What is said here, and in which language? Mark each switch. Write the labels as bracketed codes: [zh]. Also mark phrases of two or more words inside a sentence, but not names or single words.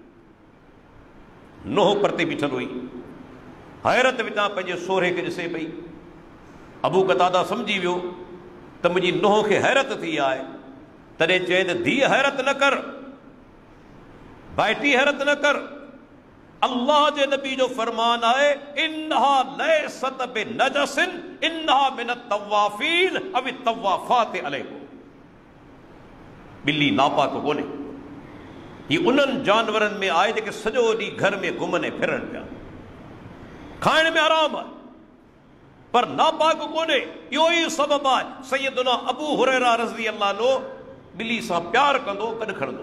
[sd] नोह परते बीठल हुई, हैरत विचां पंहिंजे सोहरे खे ॾिसे पई। अबू कतादा सम्झी वियो त मुंहिंजी नोह खे हैरत थी आहे, तॾहिं चए त धीअ हैरत न कर, भाइटी हैरत न कर। अल्लाह जे नबी जो फरमान आहे, [ar] إنها ليست بنجس إنها من الطوافين أو الطوافات عليكم. [sd] बिल्ली नापाक कोन्हे, ही उन्हनि जानवरनि में आहे जेके सॼो ॾींहुं घर में घुमनि फिरनि पिया। खाइण में आराम आहे पर नापाक कोन्हे। इहो ई सबबु आहे सैयदना अबू हुरैरा [ar] رضي الله عنه [sd] बिल्ली सां प्यार कंदो, गॾु खणंदो।